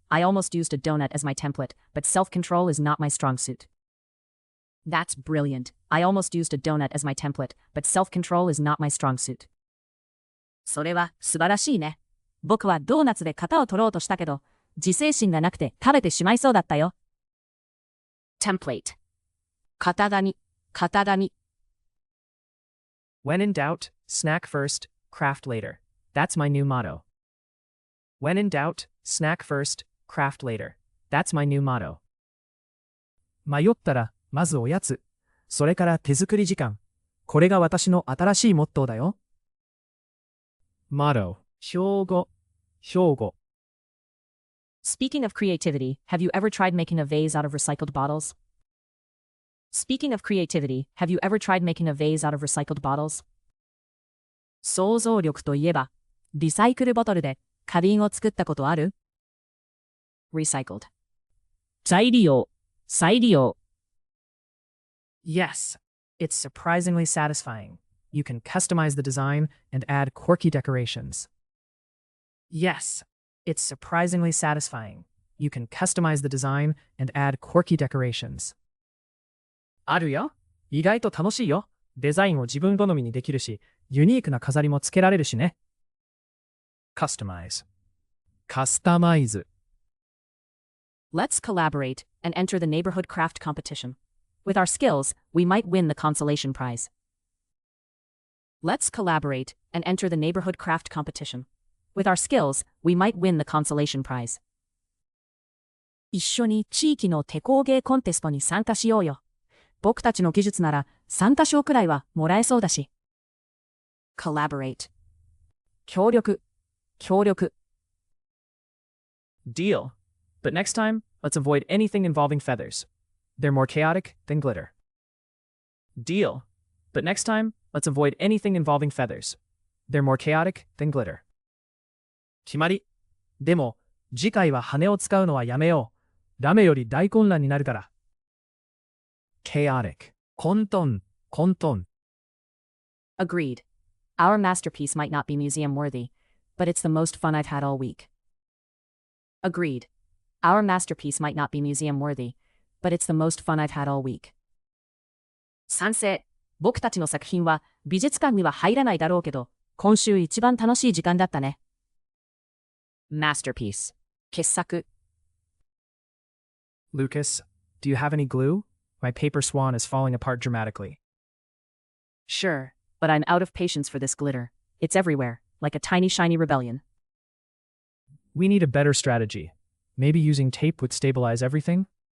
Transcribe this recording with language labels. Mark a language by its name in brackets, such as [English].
[English] I almost used a donut as my template, but self-control is not my strong suit. That's brilliant. I almost used a donut as my template, but self-control is not my strong suit. [Japanese] それは素晴らしいね。僕はドーナツで型を取ろうとしたけど、自制心がなくて食べてしまいそうだったよ。 Template. 型紙、型紙。 [English] When in doubt, snack first, craft later. That's my new motto. When in doubt, snack first, craft later. That's my new motto. [Japanese] 迷ったら、まずおやつ。それから手作り時間。これが私の新しいモットーだよ。 motto 標語標語 [English] Speaking of creativity, have you ever tried making a vase out of recycled bottles? Speaking of creativity, have you ever tried making a vase out of recycled bottles? [Japanese] 想像力といえば、リサイクルボトルで花瓶を作ったことある？ [English] Recycled. [Japanese] 再利用、再利用。 [English] Yes, it's surprisingly satisfying. You can customize the design and add quirky decorations. Yes, it's surprisingly satisfying. You can customize the design and add quirky decorations. [Japanese] あるよ。意外と楽しいよ。デザインを自分好みにできるし、ユニークな飾りもつけられるしね。 customize カスタマイズ [English] Let's collaborate and enter the neighborhood craft competition. With our skills, we might win the consolation prize. Let's collaborate and enter the neighborhood craft competition. With our skills, we might win the consolation prize. [Japanese] 一緒に地域の手工芸コンテストに参加しようよ。僕たちの技術なら参加賞くらいはもらえそうだし。 [English] Collaborate. [Japanese] 協力、協力。 [English] Deal. But next time, let's avoid anything involving feathers. They're more chaotic than glitter. Deal. But next time, let's avoid anything involving feathers. They're more chaotic than glitter. [Japanese] 決まり。でも、次回は羽を使うのはやめよう。ラメより大混乱になるから。chaotic 混沌、混沌。 [English] Agreed. Our masterpiece might not be museum worthy, but it's the most fun I've had all week. Agreed. Our masterpiece might not be museum worthy, but it's the most fun I've had all week. [Japanese] 賛成。僕たちの作品は美術館には入らないだろうけど、今週一番楽しい時間だったね。 Masterpiece. 傑作。 [English] Lucas, do you have any glue? My paper swan is falling apart dramatically. Sure, but I'm out of patience for this glitter. It's everywhere, like a tiny shiny rebellion. We need a better strategy. Maybe using tape would stabilize everything?